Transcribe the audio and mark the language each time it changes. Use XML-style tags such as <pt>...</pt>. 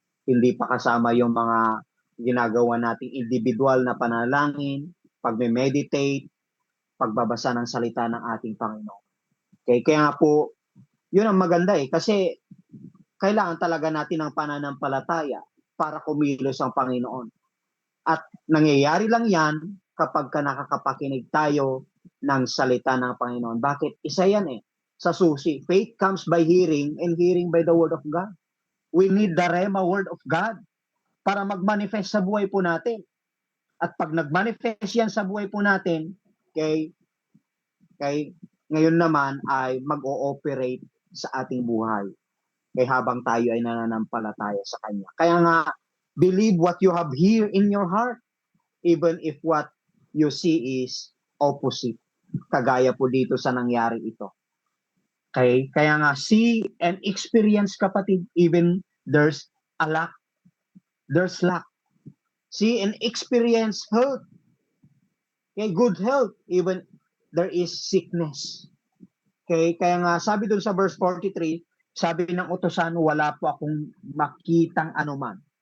<tl>Hindi pa kasama yung mga ginagawa nating individual na panalangin, pagme-meditate, pagbabasa ng salita ng ating Panginoon. Okay? Kaya nga po, yun ang maganda kasi kailangan talaga natin ng pananampalataya para kumilos ang Panginoon. At nangyayari lang yan kapag nakakapakinig tayo ng salita ng Panginoon. Bakit? Isa yan sa susi.</tl> <en>Faith comes by hearing and hearing by the word of God. We need the Rhema word of God</en> <tl>para mag-manifest sa buhay po natin. At pag nag-manifest yan sa buhay po natin, kay ngayon naman ay mag-ooperate sa ating buhay. Kaya habang tayo ay nananampalataya sa Kanya. Kaya nga,</tl> <en>believe what you have here in your heart, even if what you see is opposite.</en> <tl>Kagaya po dito sa nangyari ito.</tl> <en>Okay?</en> <tl>Kaya nga,</tl> <en>see and experience, kapatid, even there's a lack. There's lack. See and experience health. Okay, good health, even there is sickness.</en> <tl>Okay, kaya nga sabi dun sa verse 43, sabi ng utusan, wala po akong makitang anuman.</tl>